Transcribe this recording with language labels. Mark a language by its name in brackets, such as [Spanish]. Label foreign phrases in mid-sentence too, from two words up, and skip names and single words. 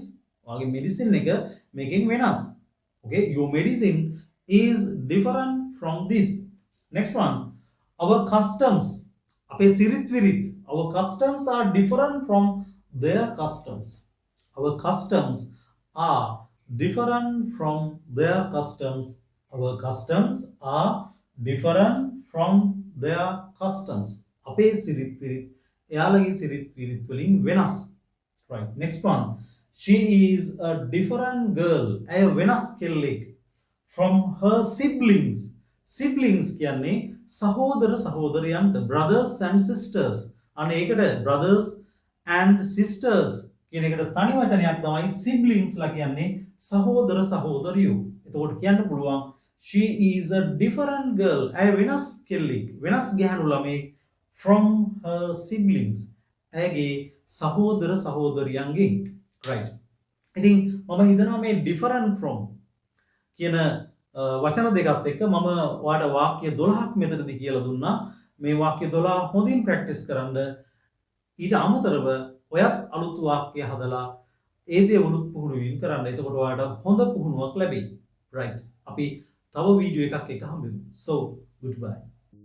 [Sinhala] ඔයාගේ medicine එක මේකෙන් වෙනස්. [English] okay, your medicine is different from this. next one. our customs. [Sinhala] අපේ සිරිත් විරිත්. [English] our customs are different from their customs. our customs are different from their customs. our customs are different from their customs. [Sinhala] අපේ සිරිත් විරිත් එයාලගේ සිරිත් විරිත් වලින් වෙනස්. [English] right, next one. she is a different girl. [Sinhala] ඇය වෙනස් කෙල්ලෙක් [English] from her siblings. [Sinhala] siblings කියන්නේ සහෝදර සහෝදරයන්ට, [English] brothers and sisters. [Sinhala] අනේ ඒකට [English] brothers and sisters [Sinhala] කියන එකට තනි වචනයක් තමයි siblings ලා කියන්නේ සහෝදර සහෝදරියෝ. එතකොට කියන්න පුළුවන් [English] she is a different girl. [Sinhala] ඇය වෙනස් කෙල්ලෙක්, වෙනස් ගැහැණු ළමෙක් [English] from her siblings. [Sinhala] ඇයගේ සහෝදර සහෝදරියන්ගෙන්. right. ඉතින් මම හිතනවා මේ [English] different from [Sinhala] කියන වචන දෙකත් එක්ක මම ඔයාලට වාක්‍ය 12ක් මෙතනදී කියලා දුන්නා. මේ වාක්‍ය 12 හොඳින් ප්‍රැක්ටිස් කරන්න. ඊට අමතරව ඔයත් අලුත් වාක්‍ය හදලා ඒ දේවලුත් පුහුණුවීම් කරන්න. එතකොට ඔයාලට හොඳ පුහුණුවක් ලැබෙයි. right. අපි තව වීඩියෝ එකක් එක හම්බෙමු. [English] so goodbye.